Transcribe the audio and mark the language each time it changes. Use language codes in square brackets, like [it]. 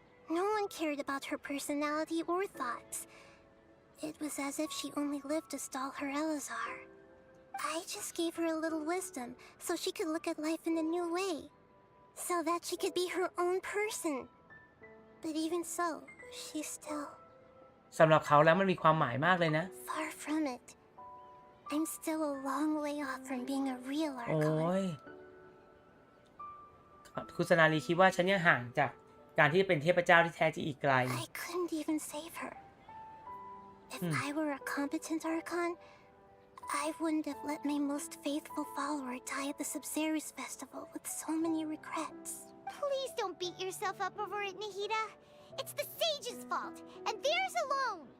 [en] No one cared about her personality or thoughts. It was as if she only lived to stall her Elazar. I just gave her a little wisdom so she could look at life in a new way. So that she could be her own person. But even so, she's still [th] สำหรับเขาแล้วมันมีความหมายมากเลยนะ [en] far from it. I'm still a long way off from being a real [th] โอ้ [en] Archon. [th] ยคุณสนารีคิดว่าฉันยังห่างจากการที่จะเป็นเทพเจ้าที่แท้จริงอีกไกล [en] I couldn't even save her. If I were a competent Archon, I wouldn't have let my most faithful follower die at the Sub-Zero's festival with so many regrets. Please don't beat yourself up over it, Nahida. It's the sage's fault, and theirs alone.